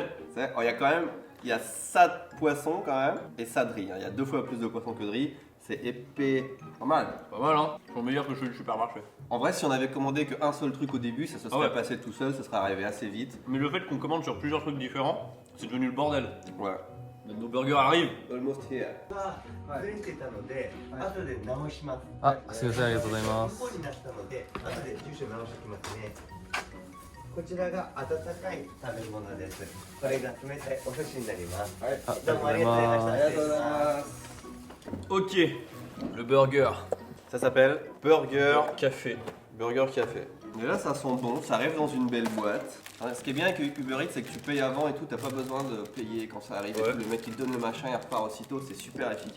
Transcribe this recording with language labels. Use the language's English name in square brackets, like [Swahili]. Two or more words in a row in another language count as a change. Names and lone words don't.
[French] Il y a quand même, il y a ça de poisson quand même et ça de riz. Il y a 2 fois plus de poisson que de riz. C'est épais. Pas mal. Pas mal, hein. Ils sont meilleurs que ceux du supermarché. En vrai, si on avait commandé qu'un seul truc au début, ça se serait ouais. passé tout seul, ça serait arrivé assez vite. Mais le fait qu'on commande sur plusieurs trucs différents, c'est devenu le bordel. Ouais. Nos burgers arrivent. [English] Almost here. [Japanese] ずれてたので、後で直します。あ、すいません、ありがとうございます。向こうになったので、後で住所直してきますね。こちらが温かい食べ物です。これが冷たいお寿司になります。どうもありがとうございました。ありがとうございます。 [French] Ok. Le burger. Ça s'appelle Burger Café. Burger Café. Et là, ça sent bon, ça arrive dans une belle boîte. Hein, ce qui est bien avec Uber Eats, c'est que tu payes avant et tout, t'as pas besoin de payer quand ça arrive. Et Ouais. tout. Le mec il te donne le machin, il repart aussitôt, c'est super efficace.